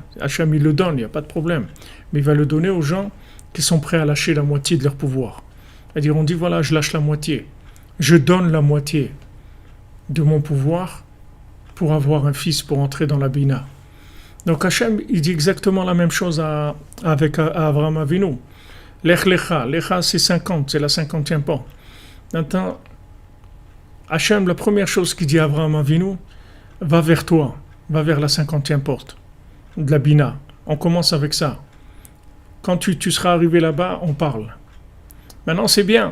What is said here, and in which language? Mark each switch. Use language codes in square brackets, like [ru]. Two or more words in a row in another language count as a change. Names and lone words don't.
[fr] Hacham, il le donne, il n'y a pas de problème. Mais il va le donner aux gens qui sont prêts à lâcher la moitié de leur pouvoir. C'est-à-dire, on dit, voilà, je lâche la moitié. Je donne la moitié de mon pouvoir pour avoir un fils, pour entrer dans la bina. Donc Hachem, il dit exactement la même chose avec Avraham Avinu. [he] לך לך, [fr] lecha c'est 50, c'est la 50e porte. Maintenant, Hachem, la première chose qu'il dit à Avraham Avinu, va vers toi, va vers la 50e porte de la bina. On commence avec ça. Quand tu seras arrivé là-bas, on parle. Maintenant, c'est bien.